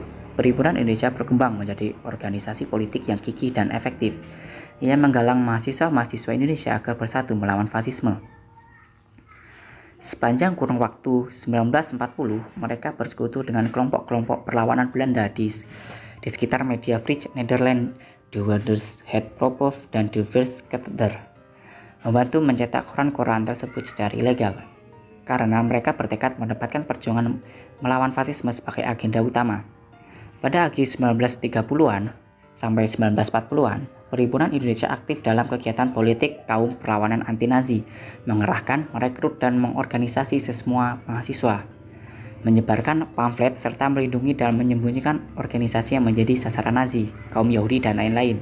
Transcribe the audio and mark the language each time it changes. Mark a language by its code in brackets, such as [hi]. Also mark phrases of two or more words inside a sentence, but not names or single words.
[id] Perhimpunan Indonesia berkembang menjadi organisasi politik yang gigih dan efektif. Ia menggalang mahasiswa-mahasiswa Indonesia agar bersatu melawan fasisme. Sepanjang kurun waktu 1940, mereka bersekutu dengan kelompok-kelompok perlawanan Belanda di sekitar media Frits Nederland, De Waarders-Het Propof, dan De Volkskrant, membantu mencetak koran-koran tersebut secara ilegal, karena mereka bertekad mendapatkan perjuangan melawan fasisme sebagai agenda utama. Pada akhir 1930-an sampai 1940-an, Perhimpunan Indonesia aktif dalam kegiatan politik kaum perlawanan anti-Nazi, mengerahkan, merekrut, dan mengorganisasi semua mahasiswa, menyebarkan pamflet, serta melindungi dan menyembunyikan organisasi yang menjadi sasaran Nazi, kaum Yahudi, dan lain-lain.